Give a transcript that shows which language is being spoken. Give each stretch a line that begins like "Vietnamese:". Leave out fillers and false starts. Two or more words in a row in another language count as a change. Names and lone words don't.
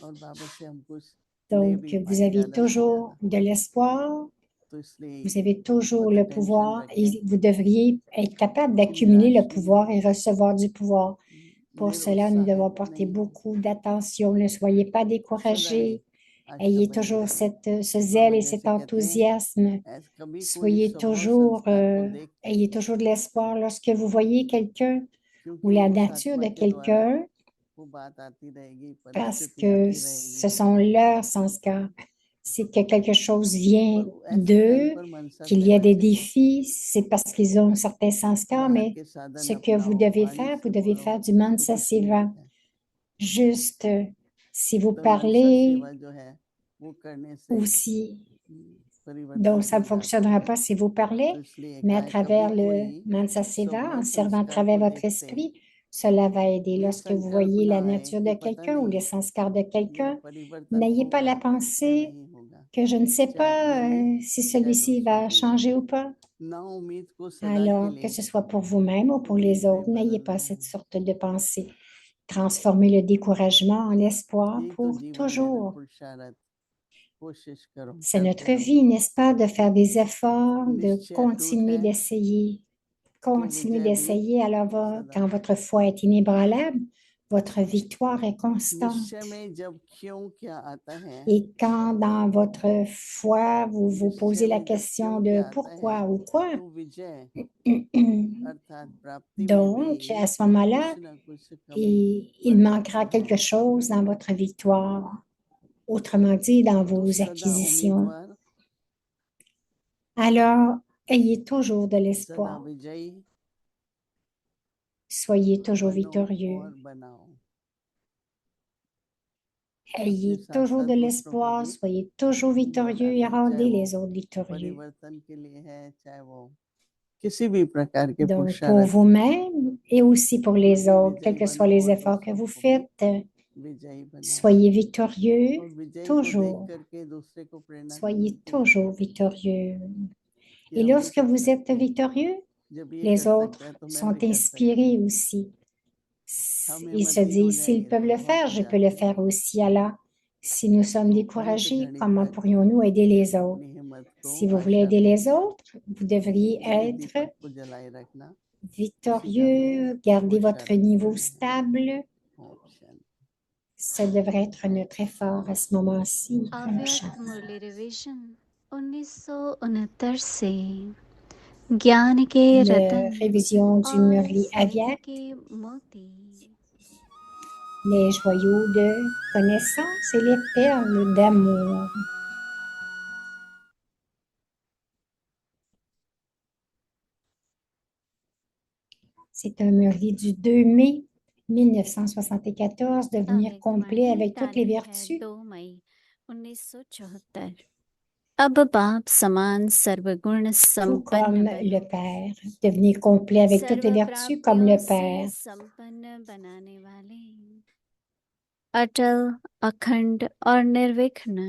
French: Donc, vous avez toujours de l'espoir. Vous avez toujours le pouvoir et vous devriez être capable d'accumuler le pouvoir et recevoir du pouvoir. Pour cela, nous devons porter beaucoup d'attention. Ne soyez pas découragés.
Hindi: आशा
French: Ayez
Hindi: बनी
French: toujours
Hindi: रहे।
French: ce zèle et
Hindi: जैसे
French: cet
Hindi: कहते हैं
French: enthousiasme.
Hindi: कभी कोई
French: Soyez
Hindi: स्वभाव
French: toujours,
Hindi: संस्कार को देख के,
French: ayez toujours de l'espoir lorsque vous voyez quelqu'un ou
Hindi: क्योंकि
French: la
Hindi: उस
French: nature
Hindi: आत्मा
French: de
Hindi: के द्वारा
French: quelqu'un,
Hindi: वो बात आती रहेगी,
French: parce
Hindi: परिस्थिति
French: que
Hindi: आती
French: ce
Hindi: रहेगी।
French: sont leurs sanskars. C'est que quelque chose vient
Hindi: पर ऐसे टाइम
French: d'eux,
Hindi: पर मनसा
French: qu'il y a des
Hindi: सेवा चाहिए।
French: défis, c'est parce qu'ils ont certains sanskars,
Hindi: बाहर
French: mais
Hindi: के साधन
French: ce que vous
Hindi: अपनाओ,
French: devez
Hindi: वाणी
French: faire
Hindi: से बोलो
French: du
Hindi: तो
French: mansa
Hindi: कुछ नहीं
French: seva.
Hindi: होता है।
French: Juste, si vous
Hindi: तो मनसा
French: parlez
Hindi: सेवा जो है वो करने से
French: aussi,
Hindi: परिवर्तन
French: donc ça
Hindi: हो
French: ne
Hindi: जाता है।
French: fonctionnera pas si vous parlez,
Hindi: तो इसलिए
French: mais à
Hindi: कहा कभी
French: travers le
Hindi: कोई मनसा सेवा, स्वभाव
French: en servant à
Hindi: संस्कार
French: travers
Hindi: को
French: votre
Hindi: देखते
French: esprit, cela va aider.
Hindi: ये
French: Lorsque vous
Hindi: संकल्प
French: voyez
Hindi: ना
French: la
Hindi: आए
French: nature
Hindi: कि
French: de
Hindi: पता
French: quelqu'un ou les
Hindi: नहीं
French: sanskars de
Hindi: मेरा
French: quelqu'un,
Hindi: परिवर्तन
French: n'ayez pas
Hindi: होगा
French: la
Hindi: या
French: pensée
Hindi: नहीं होगा,
French: que je ne sais
Hindi: चाहे
French: pas
Hindi: अपने लिए
French: si
Hindi: चाहे
French: celui-ci
Hindi: दूसरों
French: va
Hindi: के लिए।
French: changer ou pas.
Hindi: ना उम्मीद को सदा के
French: Alors, que
Hindi: लिए
French: ce soit pour vous-même ou pour les
Hindi: उम्मीद में
French: autres, n'ayez
Hindi: बदल
French: pas
Hindi: दो।
French: cette sorte de pensée. Transformez le découragement en espoir
Hindi: यही तो
French: pour
Hindi: जीवन है ना,
French: toujours.
Hindi: पुरुषार्थ, कोशिश करो,
French: C'est
Hindi: करते
French: notre
Hindi: रहो।
French: vie, n'est-ce pas, de faire des efforts, de
Hindi: निश्चय अटूट
French: continuer
Hindi: है
French: d'essayer,
Hindi: तो
French: continuer
Hindi: विजय भी
French: d'essayer. Alors,
Hindi: सदा
French: quand
Hindi: है।
French: votre foi est inébranlable, votre victoire est constante.
Hindi: निश्चय में जब क्यों क्या आता है,
French: Et quand dans votre foi, vous vous
Hindi: निश्चय
French: posez la
Hindi: में जब
French: question
Hindi: क्यों
French: de
Hindi: क्या आता है,
French: pourquoi ou quoi,
Hindi: तो विजय अर्थात प्राप्ति में
French: donc
Hindi: भी
French: à ce moment-là,
Hindi: कुछ ना कुछ कमी
French: il
Hindi: बन
French: manquera
Hindi: जाती है।
French: quelque chose dans votre victoire, autrement dit, dans
Hindi: तो
French: vos
Hindi: सदा
French: acquisitions.
Hindi: उम्मीदवार,
French: Alors, ayez toujours de
Hindi: सदा
French: l'espoir.
Hindi: विजयी
French: Soyez toujours
Hindi: बनो
French: victorieux.
Hindi: और बनाओ। अपने
French: Ayez
Hindi: साथ
French: toujours
Hindi: साथ
French: de
Hindi: दूसरों को
French: l'espoir,
Hindi: भी
French: soyez toujours victorieux et
Hindi: बनाते, चाहे
French: rendez
Hindi: वो
French: les autres victorieux.
Hindi: परिवर्तन के लिए है, चाहे वो किसी भी प्रकार के
French: Donc, pour
Hindi: पुरुषार्थ
French: vous-même et aussi pour les
Hindi: भी
French: autres, quels
Hindi: विजयी
French: que soient
Hindi: बनो
French: les
Hindi: और
French: efforts que
Hindi: दूसरों
French: vous
Hindi: को भी
French: faites,
Hindi: विजयी बनाओ।
French: soyez victorieux
Hindi: और विजयी को देख
French: toujours.
Hindi: करके दूसरे को प्रेरणा भी
French: Soyez
Hindi: मिलती है
French: toujours victorieux.
Hindi: कि
French: Et
Hindi: हम भी
French: lorsque
Hindi: कर
French: vous êtes
Hindi: सकते हैं,
French: victorieux,
Hindi: जब ये
French: les
Hindi: कर सकता है
French: autres
Hindi: तो मैं
French: sont
Hindi: भी कर सकता
French: inspirés
Hindi: हूँ।
French: aussi.
Hindi: हम
French: Ils se
Hindi: हिम्मती हो
French: disent, s'ils
Hindi: जाएंगे
French: peuvent
Hindi: तो
French: le
Hindi: बहुत
French: faire,
Hindi: हो
French: je peux le
Hindi: जाते हैं।
French: faire aussi. Alors, si nous sommes
Hindi: तो अंत
French: découragés,
Hindi: घड़ी
French: comment
Hindi: तक
French: pourrions-nous aider les autres?
Hindi: अपनी हिम्मत को,
French: Si vous voulez
Hindi: आशा
French: aider
Hindi: को,
French: les autres, vous devriez
Hindi: बुद्धि
French: être
Hindi: दीपक को जलाए रखना, उसी का हमें
French: victorieux, garder votre
Hindi: पुरुषार्थ
French: niveau
Hindi: करना है।
French: stable.
Hindi: ओम शांति।
French: Ça devrait être notre effort à ce moment-ci.
Hindi: Om अव्यक्त Shanti. मुरली रिवीजन 1969 से ज्ञान के रतन
French: La révision du
Hindi: और
French: Murli
Hindi: स्मृति
French: Avyak,
Hindi: के मोती
French: les joyaux de connaissance et les perles d'amour. C'est un Murli du 2 mai 1974, devenir
Hindi: अव्यक्त
French: complet
Hindi: वाणी
French: avec toutes les
Hindi: तारीख है
French: vertus.
Hindi: 2 मई 1974। अब बाप समान सर्वगुण
French: Tout
Hindi: संपन्न
French: comme le
Hindi: बनो,
French: Père, devenir complet avec toutes les
Hindi: सर्व
French: vertus comme
Hindi: प्राप्तियों
French: le
Hindi: से
French: Père.
Hindi: संपन्न बनाने वाले, अटल अखंड और निर्विघ्न